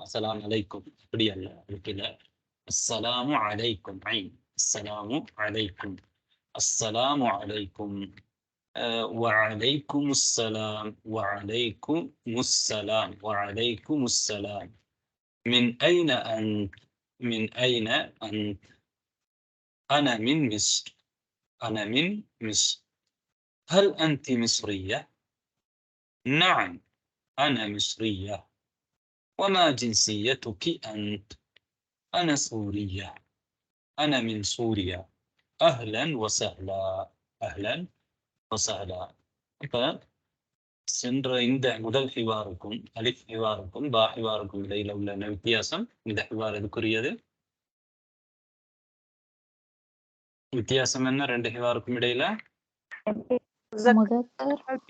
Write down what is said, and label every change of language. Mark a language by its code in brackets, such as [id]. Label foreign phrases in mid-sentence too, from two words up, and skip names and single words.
[ar] السلام عليكم [ta] அப்படி அல்ல, அதுக்கு இல்ல. [ar] السلام عليكم، عين السلام عليكم، السلام عليكم، وعليكم السلام، وعليكم السلام، وعليكم السلام. من أين أنت، من أين أنت. أنا من مصر، أنا من مصر. هل أنت مصرية؟ نعم أنا مصرية. وما جنسيتك أنت؟ أنا سورية، أنا من سوريا. أهلا وسهلا، أهلا وسهلا. [ta] இப்போ சென்ற இந்த முதல் ஹிவாருக்கும் அலிஃப் ஹிவாருக்கும் பா ஹிவாருக்கும் இடையில உள்ள வித்தியாசம், இந்த ஹிவார் எதுக்குரியது? வித்தியாசம் என்ன ரெண்டு ஹிவாருக்கும் இடையில? முதக்கர்